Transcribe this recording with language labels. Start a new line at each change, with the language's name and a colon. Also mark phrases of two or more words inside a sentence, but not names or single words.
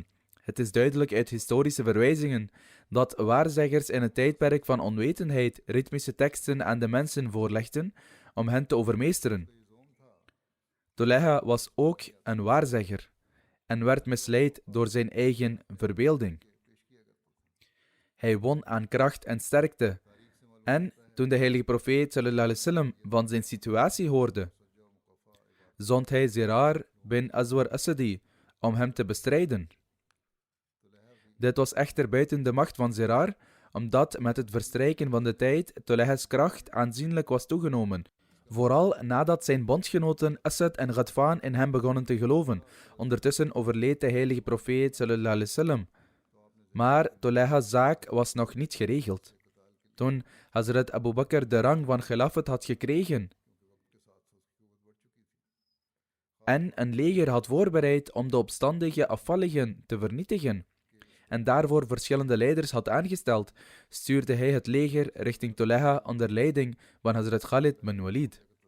Dutch: Het is duidelijk uit historische verwijzingen dat waarzeggers in het tijdperk van onwetendheid ritmische teksten aan de mensen voorlegden om hen te overmeesteren. Tuleha was ook een waarzegger en werd misleid door zijn eigen verbeelding. Hij won aan kracht en sterkte en toen de heilige profeet
Arabic: صلى الله عليه وسلم
Dutch: van zijn situatie hoorde, zond hij Zirar bin Azwar Asadi om hem te bestrijden. Dit was echter buiten de macht van Zirar, omdat met het verstrijken van de tijd Tuleha's kracht aanzienlijk was toegenomen, vooral nadat zijn bondgenoten Asad en Ghadfan in hem begonnen te geloven. Ondertussen overleed de heilige profeet
Arabic: صلى الله عليه وسلم,
Dutch: maar Tuleha's zaak was nog niet geregeld. Toen Hazrat Abu Bakr de rang van Khilafat had gekregen en een leger had voorbereid om de opstandige afvalligen te vernietigen en daarvoor verschillende leiders had aangesteld, stuurde hij het leger richting Tuleha onder leiding van Hazrat Khalid bin Walid.